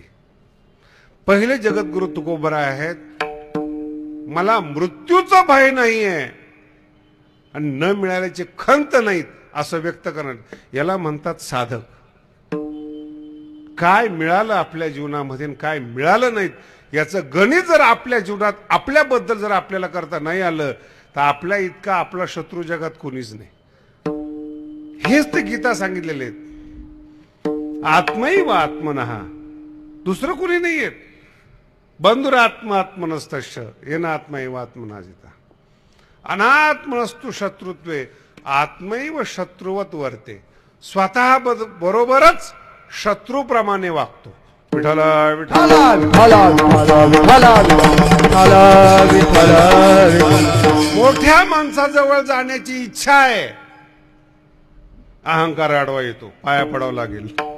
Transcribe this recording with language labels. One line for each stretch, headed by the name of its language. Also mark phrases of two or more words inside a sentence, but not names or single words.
Marathi: पहिले जगद्गुरु तुकोबराय आहेत, मला मृत्यूचं भय नाहीये आणि न मिळाल्याची खंत नाहीत असं व्यक्त करणं, याला म्हणतात साधक. काय मिळालं आपल्या जीवनामध्ये आणि काय मिळालं नाहीत याचं गणित जर आपल्या जीवनात आपल्याबद्दल जर आपल्याला करता नाही आलं तर आपल्या इतका आपला शत्रू जगात कोणीच नाही. हेच ते गीता सांगितलेले आहेत.
Sanskrit: आत्मैव आत्मनः,
Marathi: दुसरं कोणी नाहीये.
Sanskrit: बंधुरात्मात्मनस्तश्च येन आत्मैव आत्मनाजिता. अनात्मनस्तु शत्रुत्वे आत्मैव शत्रुवत वर्ते.
Marathi: स्वतः बरोबरच शत्रूप्रमाणे वागतो. विठ्ठल विठ्ठल मोठ्या माणसाजवळ जाण्याची इच्छा आहे, अहंकार आडवा येतो, पाया पडावं लागेल.